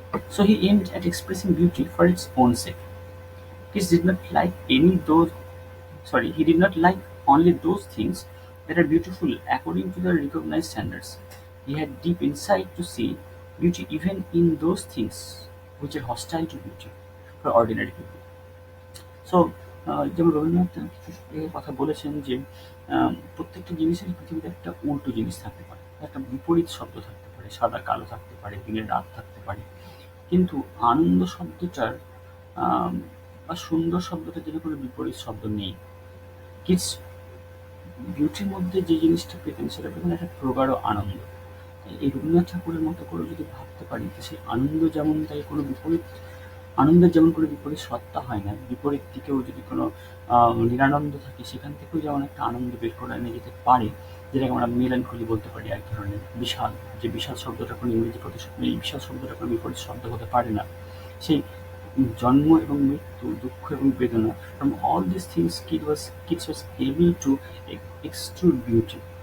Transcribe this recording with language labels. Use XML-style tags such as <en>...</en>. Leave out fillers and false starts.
<en>So he aimed at expressing beauty for its own sake. He did not like any those he did not like only those things that are beautiful according to the recognized standards. He had deep insight to see beauty even in those things which are hostile to beauty for ordinary people.</en> <bn>So যেমন রবীন্দ্রনাথ কিছু কথা বলেছেন যে প্রত্যেকটা জিনিসেরই পৃথিবীতে একটা উল্টো জিনিস থাকতে পারে, একটা বিপরীত শব্দ থাকতে পারে, সাদা কালো থাকতে পারে, দিনের রাত থাকতে পারে। কিন্তু আনন্দ শব্দটার আম, বা সুন্দর শব্দটার জন্য কোনো বিপরীত শব্দ নেই। কিডস বিউটির মধ্যে যে জিনিসটা পেতেন সেটা পেতেন একটা প্রগাঢ় আনন্দ। এই রবীন্দ্রনাথ ঠাকুরের মতো করে যদি ভাবতে পারি তো সেই আনন্দ যেমন তাই কোনো বিপরীত আনন্দের যেমন কোনো বিপরীত সত্তা হয় না, বিপরীত দিকেও যদি কোনো নিরানন্দ থাকে সেখান থেকেও যেমন একটা আনন্দ বের করে এনে যেতে পারে, যেটাকে আমরা মেলানকলি বলতে পারি এক ধরনের বিশাল, যে বিশাল শব্দটা কোনো ইংরেজি প্রতিশব্দ, এই বিশাল শব্দটা কোনো বিপরীত শব্দ হতে পারে না। সেই জন্ম এবং মৃত্যু, দুঃখ এবং বেদনা,</bn> <en>from all these things Keats was able to extrude beauty.</en>